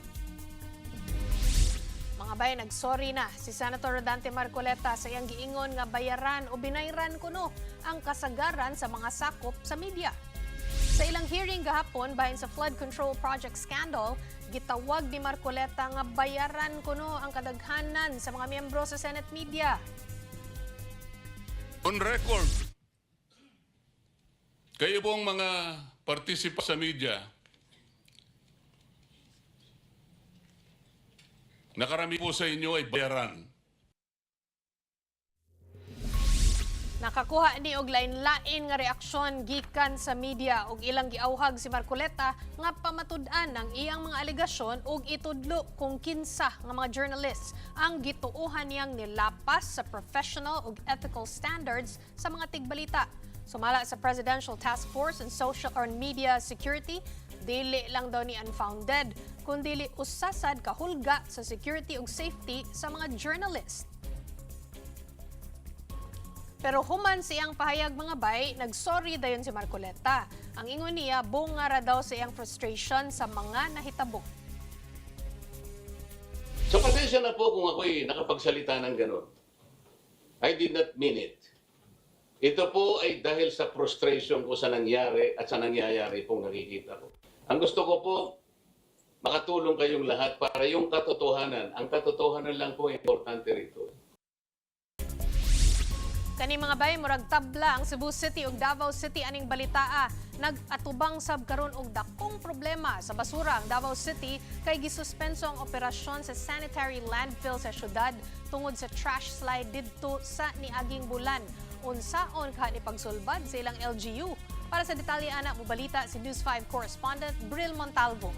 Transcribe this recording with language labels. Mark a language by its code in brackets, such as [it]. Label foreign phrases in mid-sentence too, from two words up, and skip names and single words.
[ceb] Mga bay, nagsorry na si Senator Rodante Marcoleta sa iyang giingon nga bayaran o binayran kuno ang kasagaran sa mga sakop sa media. Sa ilang hearing gahapon bahin sa [en] flood control project scandal, [ceb] gitawag ni Marcoleta nga bayaran kuno ang kadaghanan sa mga miyembro sa [en] Senate media. On record, [tl] kayo pong mga partisipa sa media, Nakarami po sa inyo ay bayaran. [ceb] Nakakuha ni og lain-lain nga reaksyon gikan sa media ug ilang giawhag si Marcoleta nga pamatud-an ang iyang mga alegasyon ug itudlo kung kinsa nga mga journalists ang gituohan niyang nilapas sa professional ug [en] ethical standards [ceb] sa mga tigbalita. Sumala sa Presidential Task Force on Social or Media Security, dili lang daw ni unfounded, kundi usasad kahulga sa security ug safety sa mga journalist. Pero human siyang pahayag mga bay, nagsorry dayon si Marcoleta. Ang ingon niya, bunga ra daw sa iyang frustration sa mga nahitabo. [tl] So pasensya na po kung ako'y nakapagsalita ng gano'n. [en] I did not mean it. [tl] Ito po ay dahil sa frustration ko sa nangyari at sa nangyayari pong nakikita ko. Ang gusto ko po, makatulong kayong lahat para yung katotohanan. Ang katotohanan lang po importante rito. [ceb] Kani mga bay, murag tabla ang Cebu City ug Davao City aning balitaa. Nag-atubang sab karon og dakong problema sa basura ang Davao City kay gisuspenso ang operasyon sa [en] sanitary landfill [ceb] sa syudad tungod sa [en] trash slide [ceb] didto sa niaging bulan. Unsaon ka ni pagsulbad sa ilang LGU? Para sa detalye ana mo balita si News 5 correspondent Bril Montalvo.